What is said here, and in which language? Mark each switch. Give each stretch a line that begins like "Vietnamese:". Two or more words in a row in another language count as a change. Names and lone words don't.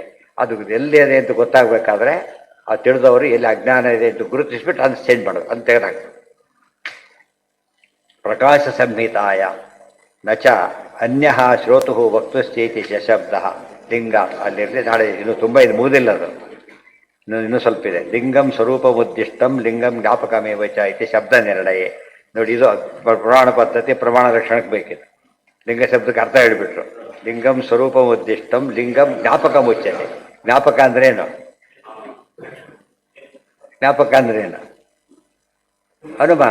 Kannada: ಅದು ಎಲ್ಲಿ ಇದೆ ಅಂತ ಗೊತ್ತಾಗಬೇಕಾದ್ರೆ ಆ ತಿಳಿದವರು ಎಲ್ಲಿ ಅಜ್ಞಾನ ಇದೆ ಅಂತ ಗುರುತಿಸ್ಬಿಟ್ಟು ಅದನ್ನು ಚೇಂಜ್ ಮಾಡೋದು, ಅಂತ ತೆಗೆದಾಕ್ತಾರೆ.
Sanskrit: ಪ್ರಕಾಶ ಸಂಹಿತಾಯ ನಚ ಅನ್ಯ ಶ್ರೋತು ವಕ್ತುಶ್ಚೇತಿ ಶಬ್ದ ಲಿಂಗ.
Kannada: ಅಲ್ಲಿರಲಿ, ನಾಳೆ ಇನ್ನು ತುಂಬ ಇದು ಮುಗಿದಿಲ್ಲ, ಅದು ಇನ್ನೂ ಸ್ವಲ್ಪ ಇದೆ.
Sanskrit: ಲಿಂಗಂ ಸ್ವರೂಪ ಉದ್ದಿಷ್ಟಂ ಲಿಂಗಂ ಜ್ಞಾಪಕಮೇವ ಚ ಇತಿ
Kannada: ಶಬ್ದ ನಿರ್ಣಯ ನೋಡಿ ಇದು ಪುರಾಣ ಪದ್ಧತಿ ಪ್ರಮಾಣ ರಕ್ಷಣಕ್ಕೆ ಬೇಕಿದೆ. ಲಿಂಗ ಶಬ್ದಕ್ಕೆ ಅರ್ಥ ಹೇಳಿಬಿಟ್ರು.
Sanskrit: ಲಿಂಗಂ ಸ್ವರೂಪ ಉದ್ದಿಷ್ಟಂ ಲಿಂಗಂ ಜ್ಞಾಪಕ ಮುಚ್ಚತೆ.
Kannada: ಜ್ಞಾಪಕ ಅಂದ್ರೇನು? ಜ್ಞಾಪಕ ಅಂದ್ರೇನು? ಅನುಮಾನ.